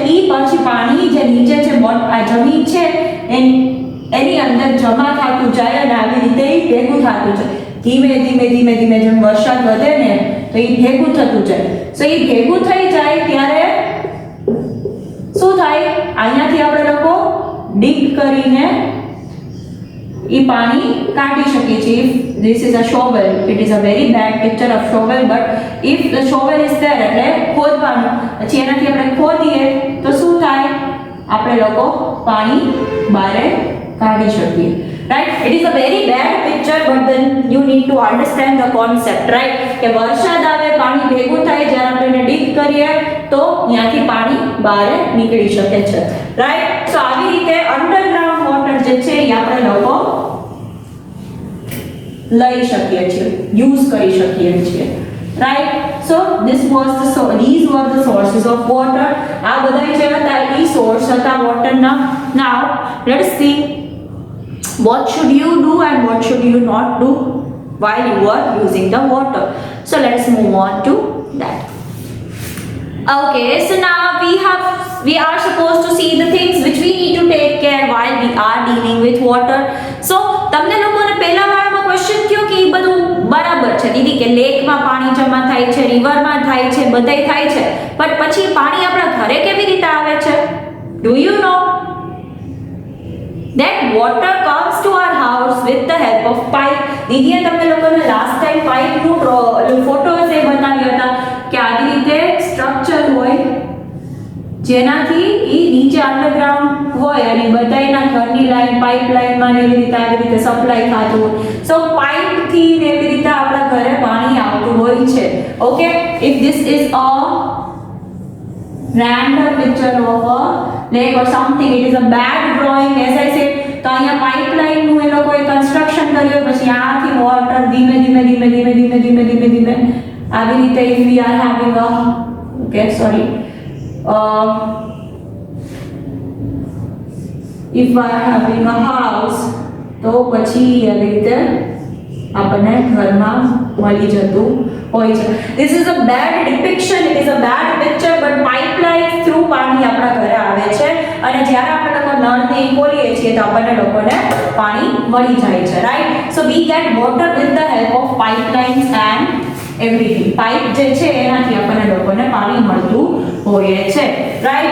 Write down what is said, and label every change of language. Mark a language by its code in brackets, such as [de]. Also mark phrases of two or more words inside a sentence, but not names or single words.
[gu] એ પછી પાણી જે નીચે છે, આ જમીન છે એની અંદર જમા થતું જાય અને આવી રીતે ભેગું થતું જાય. ધીમે ધીમે જેમ વરસાદ વધે ને તો એ ભેગું થતું જાય. સો એ ભેગું થઈ જાય ત્યારે શું થાય? અહીંયાથી આપણે લોકો ડીગ કરીને એ પાણી કાઢી શકીએ છીએ. [en] If this is a shovel, it is a very bad picture of shovel, but if the shovel is there, [gu] એટલે ખોદવાનું, પછી એનાથી આપણે ખોદીએ તો શું થાય? આપણે લોકો પાણી બહાર કાઢી શકીએ, [en] right? It is a very bad picture, but then you need to understand the concept, right? [gu] કે વરસાદ આવે, પાણી ભેગું થાય, જ્યારે આપણે એને ડીગ કરીએ તો ત્યાંથી પાણી બહાર નીકળી શકે છે, right? સો આવી રીતે [en] underground water [gu] જે છે એ આપણે લોકો લઈ શકીએ છીએ, યુઝ કરી શકીએ છીએ, [en] right? So these were the sources of water. આ બધા જે હતા એ સોર્સ હતા વોટરના. Now let's see what should you do and what should you not do while you are using the water. So let's move on to that. Okay, so now we are supposed to see the things which we need to take care while we are dealing with water. [gu] So તમને લોકોને પહેલા વાળામાં ક્વેશ્ચન થયો કે એ બધું બરાબર છે દીદી કે લેકમાં પાણી જમા થાય છે, રિવરમાં થાય છે, બધાય થાય છે, પણ પછી પાણી આપણા ઘરે કેવી રીતે આવે છે? [en] Do you know that water comes to our house with the help of pipe? [gu] દીદીએ તમને લોકોને [en] last time [gu] પાઇપનું ફોટોઝ એ બનાવ્યા હતા કે આવી રીતે સ્ટ્રક્ચર હોય જેનાથી એ નીચે અંડરગ્રાઉન્ડ હોય અને બધાયના ઘરની લાઈન પાઇપલાઇનમાં એવી રીતે આવી રીતે સપ્લાય થતું હોય. સો પાઇપથી એવી રીતે આપણા ઘરે પાણી આવતું હોય છે. [en] okay, if this is a random picture of a lake or something, it is a bad drawing, as I said. [gu] તો અહીંયા પાઇપલાઇન નું એ લોકોએ કન્સ્ટ્રક્શન કર્યું, પછી આથી વોટર ધીમે ધીમે ધીમે ધીમે ધીમે ધીમે ધીમે ધીમે આવી રીતે [en] if we are having a if I am having a house [gu] તો પછી આવી રીતે આપણને ઘરમાં મળી જતું હોય છે. [en] This is a bad depiction, it is a bad picture, but pipeline through [gu] પાણી આપણા ઘરે આવે છે અને જ્યારે આપણે લોકો નળને ખોલીએ છીએ તો આપણને લોકોને પાણી મળી જાય છે, રાઈટ? [en] So we get water with the help of pipelines and everything. [gu] પાઇપ જે છે એનાથી આપણને લોકોને પાણી મળતું હોય છે, [en] right?